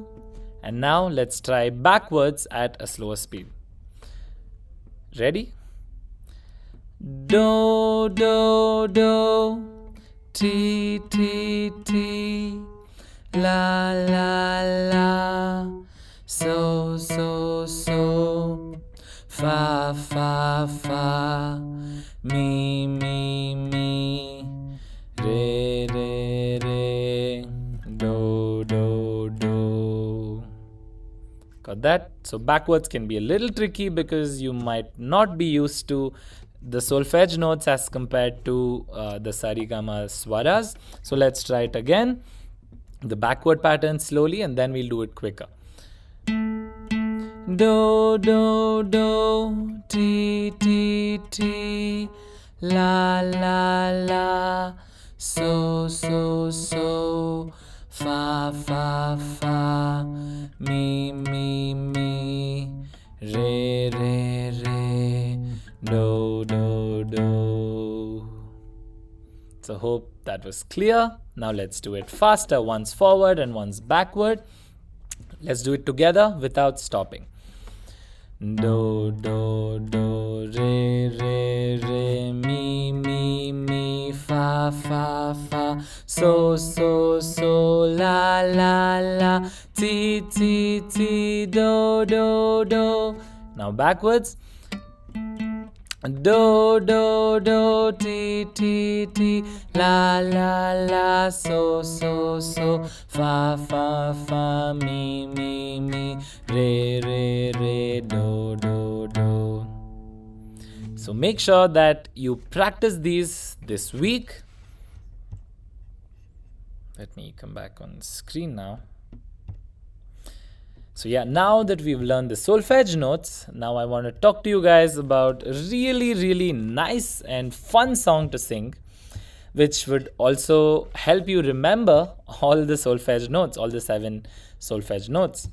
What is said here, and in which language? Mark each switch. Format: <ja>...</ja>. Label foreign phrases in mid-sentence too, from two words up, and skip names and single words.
<en>And now let's try backwards at a slower speed. Ready? Do do do, ti ti ti, la la la, so so so, fa fa fa, mi mi mi, re re re, do do do. Got that? So backwards can be a little tricky because you might not be used to the solfege notes as compared to the sarigama swaras. So let's try it again. The backward pattern slowly, and then we'll do it quicker. Do do do, ti ti ti, la la la, so so so, fa fa fa, mi mi mi, re re re, do do do. So hope that was clear. Now let's do it faster, once forward and once backward. Let's do it together without stopping. Do do do, re re re, mi mi mi, fa fa fa, so so so, la la la, ti ti ti, do do do. Now backwards. Do do do, ti ti ti, la la la, so so so, fa fa fa, mi mi mi, re re re, do do do. So make sure that you practice these this week. Let me come back on screen now. So yeah, now that we've learned the solfege notes, now I want to talk to you guys about a really nice and fun song to sing, which would also help you remember all the solfege notes, all the 7 solfege notes.</en>